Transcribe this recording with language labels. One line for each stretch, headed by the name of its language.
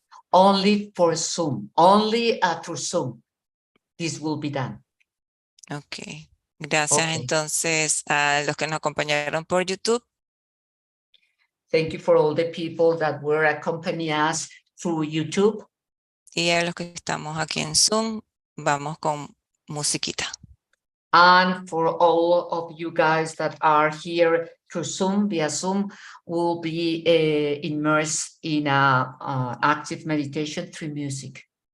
English: Only for Zoom, only through Zoom. This will be done. Ok.
Spanish: Gracias entonces a los que nos acompañaron por YouTube.
English: Thank you for all the people that were accompanying us through YouTube.
Spanish: Y a los que estamos aquí en Zoom, vamos con musiquita.
English: And for all of you guys that are here through Zoom, via Zoom, will be immersed in active meditation through music.